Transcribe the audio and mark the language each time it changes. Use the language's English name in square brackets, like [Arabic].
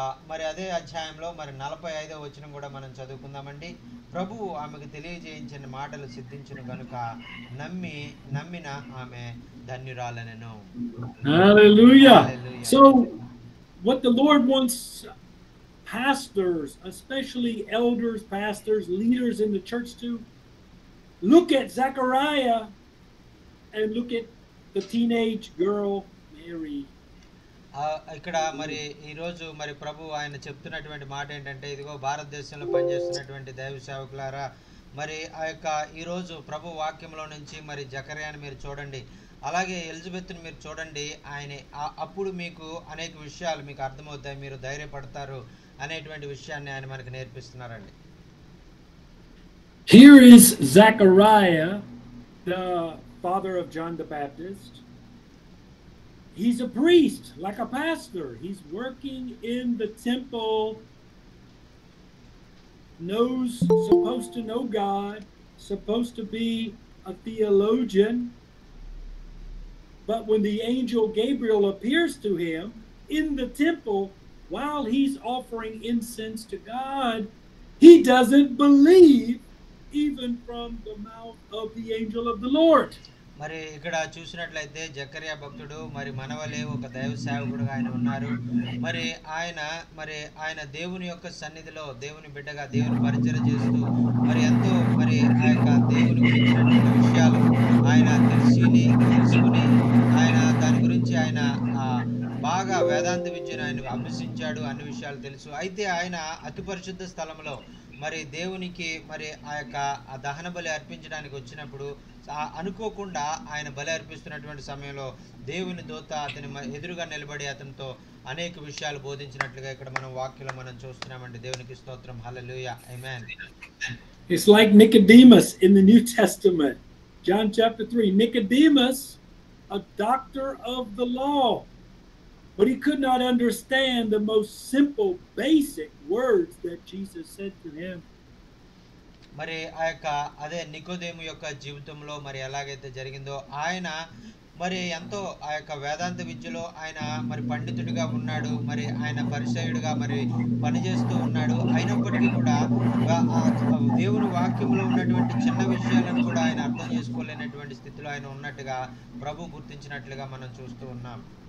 [Telugu] మరి అదే అధ్యాయంలో మరి 45వ వచనం కూడా మనం చదువుకుందామండి. ప్రభువు ఆమెకు తెలియజేయించిన మాటలు సిద్ధించును కనుక నమ్మిన ఆమె ధన్యురాలనెను. [English] Hallelujah. So what the Lord wants pastors, especially elders, pastors, leaders in the church to look at Zechariah and look at the teenage girl Mary. [Telugu] ఇక్కడ మరి ఈరోజు మరి ప్రభు ఆయన చెప్తున్నటువంటి మాట ఏంటంటే, ఇదిగో భారతదేశంలో పనిచేస్తున్నటువంటి దైవ సేవకులారా, మరి ఆ యొక్క ఈరోజు ప్రభు వాక్యంలో నుంచి మరి జకర్యాని మీరు చూడండి, అలాగే ఎలిజబెత్ని మీరు చూడండి. ఆయన అప్పుడు మీకు అనేక విషయాలు మీకు అర్థమవుతాయి, మీరు ధైర్యపడతారు అనేటువంటి విషయాన్ని ఆయన మనకు నేర్పిస్తున్నారండి. [English] Here is Zechariah, the father of John the Baptist. He's a priest, like a pastor. He's working in the temple, supposed to know God, supposed to be a theologian. But when the angel Gabriel appears to him in the temple while he's offering incense to God, he doesn't believe even from the mouth of the angel of the Lord. [Telugu] మరి ఇక్కడ చూసినట్లయితే జకర్యా భక్తుడు మరి మనవలే ఒక దైవ సేవకుడుగా ఆయన ఉన్నారు. మరి ఆయన దేవుని యొక్క సన్నిధిలో దేవుని బిడ్డగా దేవుని పరిచయం చేస్తూ మరి ఎంతో మరి ఆ యొక్క దేవుని గురించినటువంటి విషయాలు ఆయన తెలుసుకుని ఆయన దాని గురించి ఆయన బాగా వేదాంత విద్యను ఆయన అభ్యసించాడు, అన్ని విషయాలు తెలుసు. అయితే ఆయన అతి పరిశుద్ధ స్థలంలో మరి దేవునికి మరి ఆ యొక్క దహన బలి అర్పించడానికి వచ్చినప్పుడు అనుకోకుండా ఆయన బలి అర్పిస్తున్నటువంటి సమయంలో దేవుని దూత అతని ఎదురుగా నిలబడి అతనితో అనేక విషయాలు బోధించినట్లుగా ఇక్కడ మనం వాక్యంలో మనం చూస్తున్నామండి. దేవునికి స్తోత్రం. హల్లెలూయా. ఆమేన్. [English] It's like Nicodemus in the New Testament. John chapter 3. Nicodemus, a doctor of the law, but he could not understand the most simple, basic words that Jesus said to him. [Telugu] మరి ఆ యొక్క అదే నికోదేము యొక్క జీవితంలో మరి ఎలాగైతే జరిగిందో, ఆయన మరి ఎంతో ఆ యొక్క వేదాంత విద్యలో ఆయన మరి పండితుడిగా ఉన్నాడు, మరి ఆయన పరిచయుడిగా మరి పనిచేస్తూ ఉన్నాడు. అయినప్పటికీ కూడా దేవుని వాక్యంలో ఉన్నటువంటి చిన్న విషయాలను కూడా ఆయన అర్థం చేసుకోలేనటువంటి స్థితిలో ఆయన ఉన్నట్టుగా ప్రభు గుర్తించినట్లుగా మనం చూస్తూ ఉన్నాం.